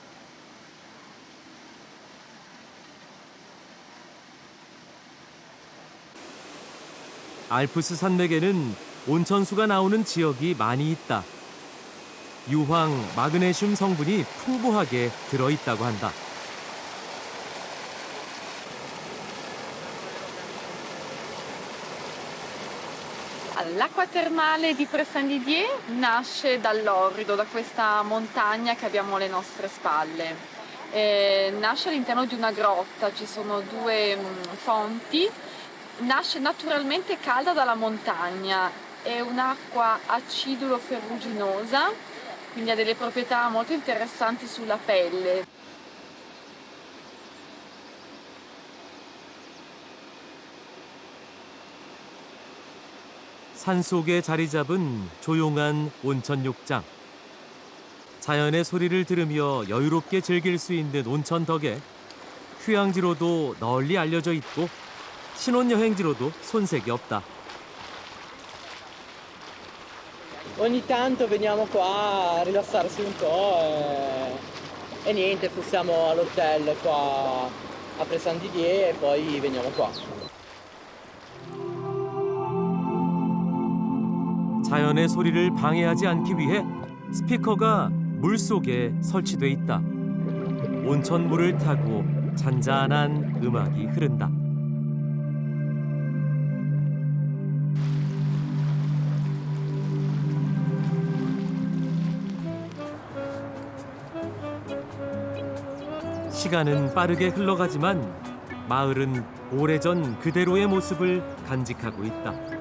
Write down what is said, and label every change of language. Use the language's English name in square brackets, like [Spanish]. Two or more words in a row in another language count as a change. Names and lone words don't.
[Korean] 알프스 산맥에는 온천수가 나오는 지역이 많이 있다. 유황, 마그네슘 성분이 풍부하게 들어있다고 한다. [Italian] L'acqua termale di Pressandidier nasce dall'Orrido, da questa montagna che abbiamo alle nostre spalle. Nasce all'interno di una grotta, ci sono due fonti. Nasce naturalmente calda dalla montagna, è un'acqua acidulo-ferruginosa, quindi ha delle proprietà molto interessanti sulla pelle. [Korean] 산속에 자리 잡은 조용한 온천 욕장. 자연의 소리를 들으며 여유롭게 즐길 수 있는 온천 덕에 휴양지로도 널리 알려져 있고 신혼여행지로도 손색이 없다. [Italian] Ogni tanto veniamo qua a rilassarsi un po' e niente, fissiamo all'hotel qua a Pressandidier e poi veniamo qua. [Korean] 자연의 소리를 방해하지 않기 위해 스피커가 물속에 설치돼 있다. 온천물을 타고 잔잔한 음악이 흐른다. 시간은 빠르게 흘러가지만 마을은 오래전 그대로의 모습을 간직하고 있다.